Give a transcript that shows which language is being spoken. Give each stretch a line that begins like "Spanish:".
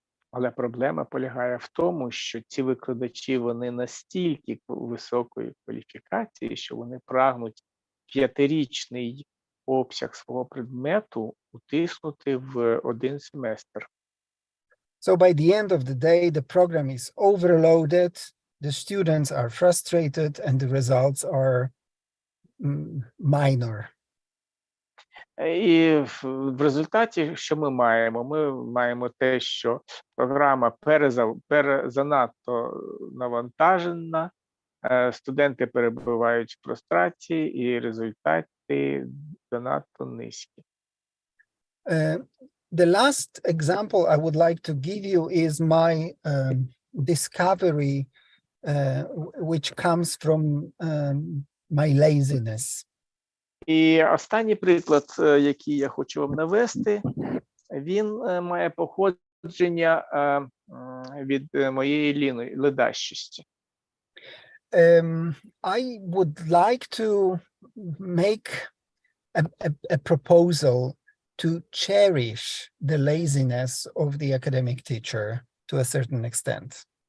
Ukrainian: Але проблема полягає в тому, що ці викладачі, вони настільки високої кваліфікації, що вони прагнуть 5-річний обсяг свого предмету утиснути в один семестр.
English: So by the end of the day, the program is overloaded, the students are frustrated, and the results are minor.
Ukrainian: І в результаті, що ми маємо? Ми маємо те, що програма занадто навантажена, студенти перебувають в фрустрації, і результати занадто низькі.
English: The last example I would like to give you is my discovery, which comes from my laziness.
Ukrainian: І останній приклад, який я хочу вам навести, він має походження від моєї ледащості.
English: I would like to make a proposal to cherish the laziness of the academic teacher to a certain extent.